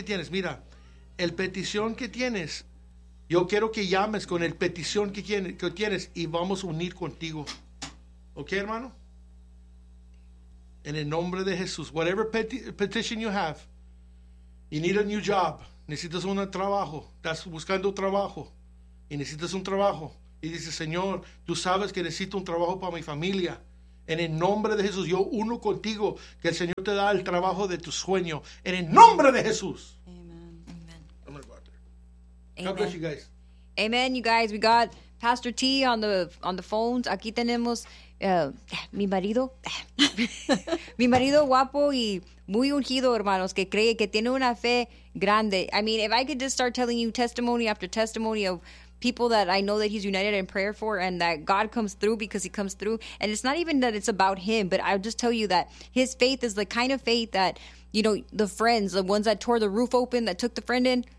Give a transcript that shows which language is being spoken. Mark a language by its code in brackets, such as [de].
[es] Mira, el petición que tienes, yo quiero que llames con el petición que tienes y vamos a unir contigo. ¿Ok, hermano? En el nombre de Jesús. [en] Whatever petition you have, you need a new job. [es] Necesitas un trabajo. Estás buscando trabajo. Y necesitas un trabajo. Y dices, Señor, tú sabes que necesito un trabajo para mi familia. En el nombre de Jesús, yo uno contigo que el Señor te da el trabajo de tu sueño. En el nombre de Jesús. [en] Amen. Amen. God bless you guys. Amen, you guys. We got Pastor T on the phones. [es] Aquí tenemos... Mi marido guapo y muy ungido, hermanos, que cree que tiene una fe grande. [en] I mean, if I could just start telling you testimony after testimony of people that I know that he's united in prayer for and that God comes through because he comes through. And it's not even that it's about him, but I'll just tell you that his faith is the kind of faith that, you know, the friends, the ones that tore the roof open, that took the friend in.